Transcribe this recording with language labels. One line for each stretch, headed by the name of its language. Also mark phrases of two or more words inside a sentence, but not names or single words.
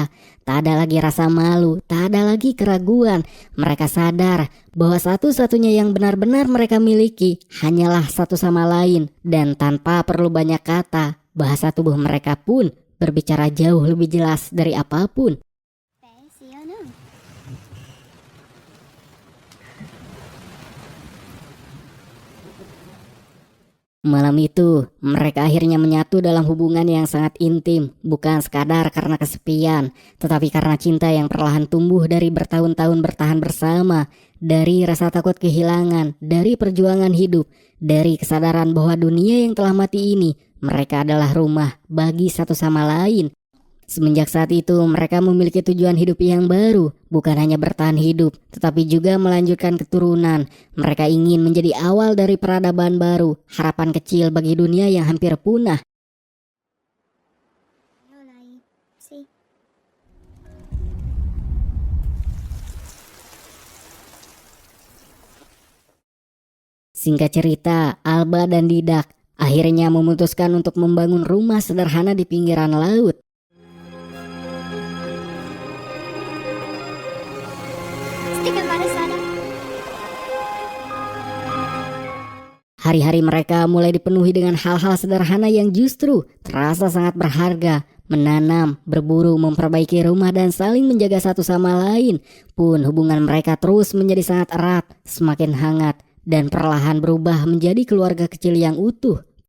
Indonesian: Tak ada lagi rasa malu, tak ada lagi keraguan. Mereka sadar bahwa satu-satunya yang benar-benar mereka miliki hanyalah satu sama lain. Dan tanpa perlu banyak kata, bahasa tubuh mereka pun berbicara jauh lebih jelas dari apapun.
Spanish: ¿Sí o no?
Indonesian: Malam itu, mereka akhirnya menyatu dalam hubungan yang sangat intim, bukan sekadar karena kesepian, tetapi karena cinta yang perlahan tumbuh dari bertahun-tahun bertahan bersama, dari rasa takut kehilangan, dari perjuangan hidup, dari kesadaran bahwa dunia yang telah mati ini, mereka adalah rumah bagi satu sama lain. Semenjak saat itu, mereka memiliki tujuan hidup yang baru, bukan hanya bertahan hidup, tetapi juga melanjutkan keturunan. Mereka ingin menjadi awal dari peradaban baru, harapan kecil bagi dunia yang hampir punah.
Spanish: Hola ahí. Sí.
Indonesian: Singkat cerita, Alba dan Didak akhirnya memutuskan untuk membangun rumah sederhana di pinggiran laut.
Spanish: Estoy embarazada.
Indonesian: Hari-hari mereka mulai dipenuhi dengan hal-hal sederhana yang justru terasa sangat berharga. Menanam, berburu, memperbaiki rumah, dan saling menjaga satu sama lain. Pun hubungan mereka terus menjadi sangat erat, semakin hangat, dan perlahan berubah menjadi keluarga kecil yang utuh.